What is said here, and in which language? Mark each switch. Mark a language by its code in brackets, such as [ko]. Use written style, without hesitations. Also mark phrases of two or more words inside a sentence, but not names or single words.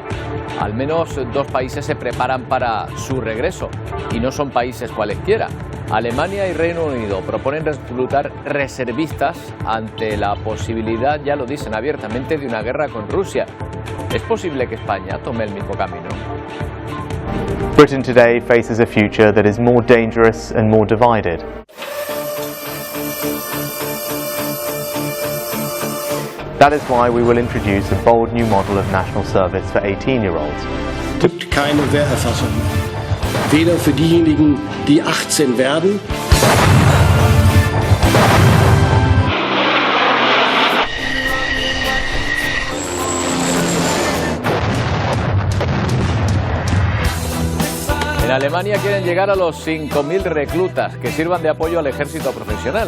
[es] Al menos 2 países se preparan para su regreso, y no son países cualesquiera. Alemania y Reino Unido proponen reclutar reservistas ante la posibilidad, ya lo dicen abiertamente, de una guerra con Rusia. ¿Es posible que España tome el mismo camino? [en] Britain today faces a future that is more dangerous and more divided. That is why we will introduce a bold new model of national service for 18-year-olds. [de] Es gibt keine Wehrerfassung, weder für diejenigen, die 18 werden. [es] En Alemania quieren llegar a los 5.000 reclutas que sirvan de apoyo al ejército profesional.